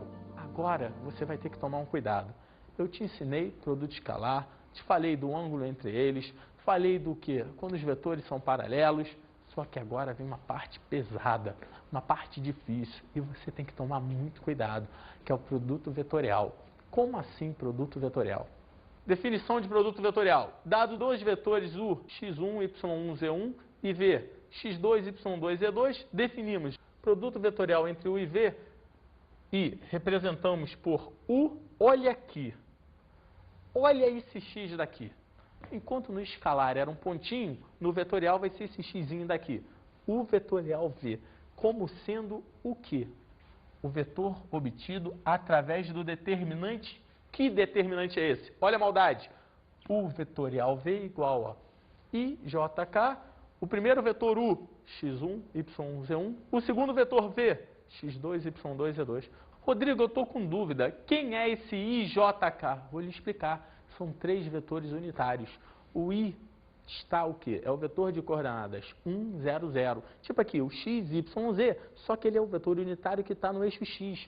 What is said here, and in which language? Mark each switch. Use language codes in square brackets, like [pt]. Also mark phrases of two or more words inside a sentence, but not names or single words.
[pt] Agora você vai ter que tomar um cuidado. Eu te ensinei produto escalar, te falei do ângulo entre eles, falei do que? Quando os vetores são paralelos. Só que agora vem uma parte pesada, uma parte difícil, e você tem que tomar muito cuidado, que é o produto vetorial. Como assim produto vetorial? Definição de produto vetorial. Dado dois vetores U, x1, y1, z1 e V, x2, y2, z2, definimos produto vetorial entre U e V e representamos por U, olha aqui. Olha esse x daqui. Enquanto no escalar era um pontinho, no vetorial vai ser esse xzinho daqui. O vetorial V, como sendo o quê? O vetor obtido através do determinante. Que determinante é esse? Olha a maldade. O vetorial V igual a IJK, o primeiro vetor U, x1, y1, z1, o segundo vetor V, x2, y2, z2. Rodrigo, eu estou com dúvida. Quem é esse IJK? Vou lhe explicar. São três vetores unitários. O I está o quê? É o vetor de coordenadas 1, 0, 0. Tipo aqui, o x, y, z, só que ele é o vetor unitário que está no eixo x.